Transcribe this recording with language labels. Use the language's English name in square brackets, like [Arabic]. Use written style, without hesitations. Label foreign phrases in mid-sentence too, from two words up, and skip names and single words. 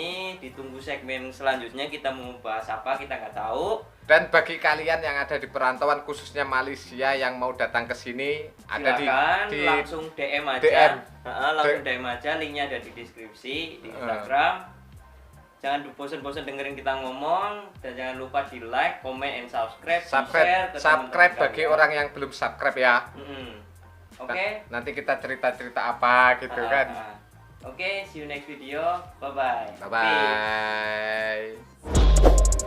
[Indonesian] Ditunggu segmen selanjutnya kita mau bahas apa kita nggak tahu. Dan bagi kalian yang ada di perantauan khususnya Malaysia yang mau datang ke sini, ada Silakan di langsung DM aja. DM. Langsung DM aja, linknya ada di deskripsi di Instagram. Jangan bosan-bosan dengerin kita ngomong dan jangan lupa di [English] like, comment, and subscribe, [Indonesian] di-share ke subscribe teman-teman bagi kalian. orang yang belum subscribe ya. Oke. Nanti kita cerita-cerita apa gitu kan. Oke, [English] see you next video. Bye bye. Bye bye.